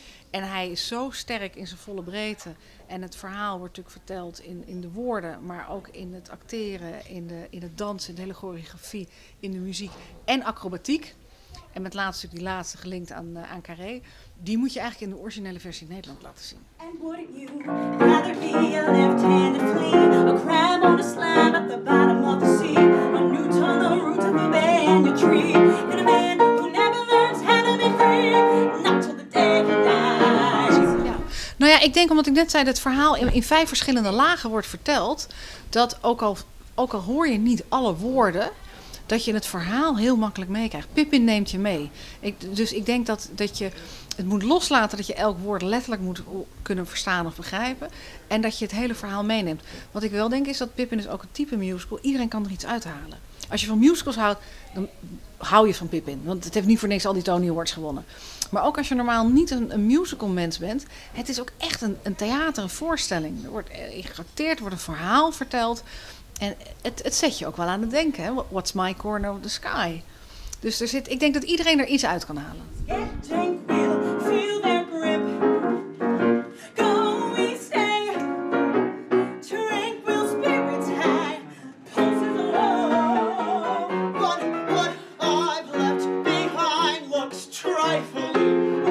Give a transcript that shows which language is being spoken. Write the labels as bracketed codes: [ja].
[nl] En hij is zo sterk in zijn volle breedte. En het verhaal wordt natuurlijk verteld in de woorden, maar ook in het acteren, in het dansen, in de hele choreografie, in de muziek en acrobatiek. En met laatst die laatste gelinkt aan Carré. Die moet je eigenlijk in de originele versie in Nederland laten zien. [en] And wouldn't you rather be a left-handed flea, a crab on a slab at the bottom of the sea, a newt on the root of a banyan tree, than a man who never learns how to be free, not till the day he dies. [nl] Ja. Nou ja, ik denk omdat ik net zei dat het verhaal in 5 verschillende lagen wordt verteld, dat ook al hoor je niet alle woorden, dat je het verhaal heel makkelijk meekrijgt. Pippin neemt je mee. Dus ik denk dat je het moet loslaten dat je elk woord letterlijk moet kunnen verstaan of begrijpen. En dat je het hele verhaal meeneemt. Wat ik wel denk is dat Pippin is ook een type musical. Iedereen kan er iets uithalen. Als je van musicals houdt, dan hou je van Pippin. Want het heeft niet voor niks al die Tony Awards gewonnen. Maar ook als je normaal niet een musical mens bent. Het is ook echt een theater, een voorstelling. Er wordt geacteerd, er wordt een verhaal verteld. En het zet je ook wel aan het denken. Hè? [en] What's my corner of the sky? [nl] Dus ik denk dat iedereen er iets uit kan halen. [en] Get tranquil, feel their grip. Go we stay. Tranquil spirits high. Pulses low. What I've left behind looks trifling.